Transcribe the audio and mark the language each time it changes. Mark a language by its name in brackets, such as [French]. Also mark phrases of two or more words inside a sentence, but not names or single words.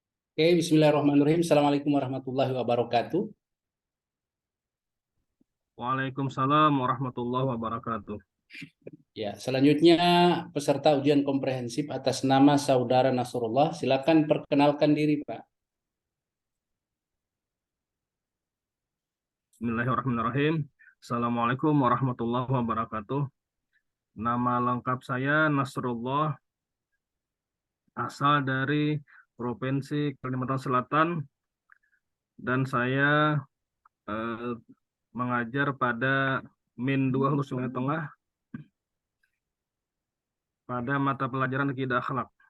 [Arabic] Oke, بسم الله الرحمن الرحيم. السلام عليكم ورحمة الله وبركاته. وعليكم السلام ورحمة الله وبركاته. [Indonesian] Ya, selanjutnya peserta ujian komprehensif atas nama Saudara Nasrullah, silakan perkenalkan diri, Pak. [Arabic] بسم الله الرحمن الرحيم. السلام عليكم ورحمة الله وبركاته. [Indonesian] Nama lengkap saya Nasrullah, asal dari Provinsi Kalimantan Selatan, dan saya eh, mengajar pada Min 2 Hulu Sungai Tengah pada mata pelajaran Akidah Akhlak.